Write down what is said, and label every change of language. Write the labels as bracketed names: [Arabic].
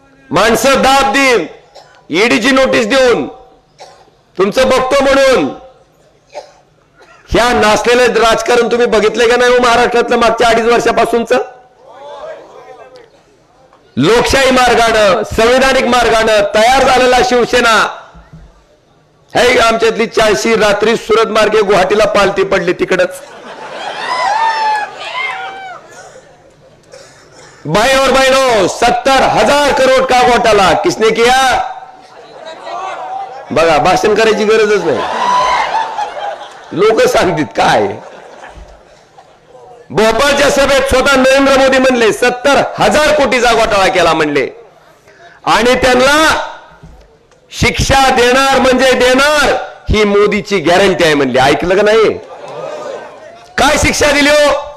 [Marathi] माणसं दाब देऊन, ईडीची नोटीस देऊन, तुमचं बघतो म्हणून ह्या नासलेलं राजकारण तुम्ही बघितले का नाही हो महाराष्ट्रातलं मागच्या 2.5 वर्षापासूनच? लोकशाही मार्गानं, संविधानिक मार्गानं तयार झालेला शिवसेना हे आमच्यातली 40 रात्री सुरत मार्गे गुवाहाटीला पालती पडली तिकडच. [Hindi] भाई और बहनों, 70,000 करोड़ का घोटाला किसने किया? [Marathi] बघा, भाषण करायची गरजच नाही, लोक सांगतात काय. भोपाळच्या सभेत स्वतः नरेंद्र मोदी म्हणले 70,000 कोटीचा घोटाळा केला म्हणले, आणि त्यांना शिक्षा देणार म्हणजे देणार ही मोदीची गॅरंटी आहे म्हणली. ऐकलं का नाही? काय शिक्षा दिली हो?